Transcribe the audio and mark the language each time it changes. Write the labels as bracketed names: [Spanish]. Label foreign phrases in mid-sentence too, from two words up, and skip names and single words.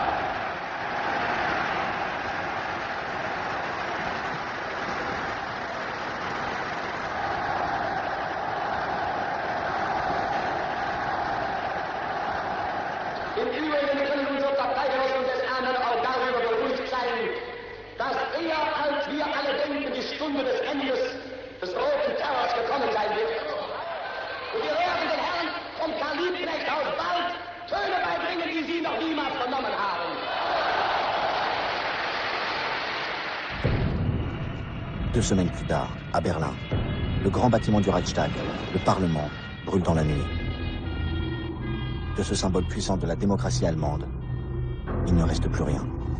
[German] Im Übrigen können unsere Parteigenossen des anderen auch darüber beruhigt sein, dass eher als wir alle denken, die Stunde des Endes des roten Terrors gekommen sein wird. Und wir werden den Herren vom Karl Liebknecht aus bald Töne beibringen, die sie noch niemals vernommen haben. [French] Deux semaines plus tard, à Berlin, le grand bâtiment du Reichstag, le Parlement, brûle dans la nuit. De ce symbole puissant de la démocratie allemande, il ne reste plus rien.